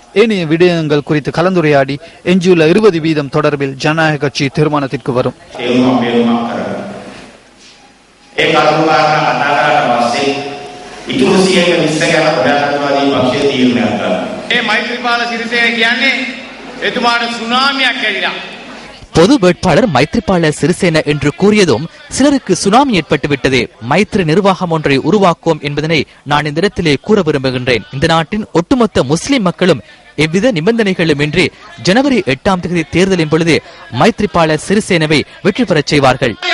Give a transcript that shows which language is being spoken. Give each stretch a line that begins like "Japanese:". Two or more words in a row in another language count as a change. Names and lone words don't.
Tamil: ஏனைய விடயங்கள் குறித்து கலந்துரையாடி எஞ்சியுள்ள 20% தொடர்பில் ஜனநாயக கட்சி தீர்மானத்திற்கு வரும்.
Sinhala: மைத்ரிபால சிறிசேன කියන්නේ එතුමාට සුනාමියක් ඇවිලා.
Tamil: பொது வேட்பாளர் மைத்ரிபால சிறிசேன என்று கூறியதும் சிலருக்கு சுனாமி ஏற்பட்டுவிட்டது. மைத்ரி நிர்வாகம் ஒன்றை உருவாக்குவோம் என்பதனை நான் இந்த இடத்திலே கூற விரும்புகின்றேன். இந்த நாட்டின் ஒட்டுமொத்த முஸ்லிம் மக்களும் எவ்வித நிபந்தனைகளும் இன்றி ஜனவரி 8ஆம் தேதி தேர்தலின் பொழுது மைத்ரிபால சிறிசேனவை வெற்றி பெறச் செய்வார்கள்.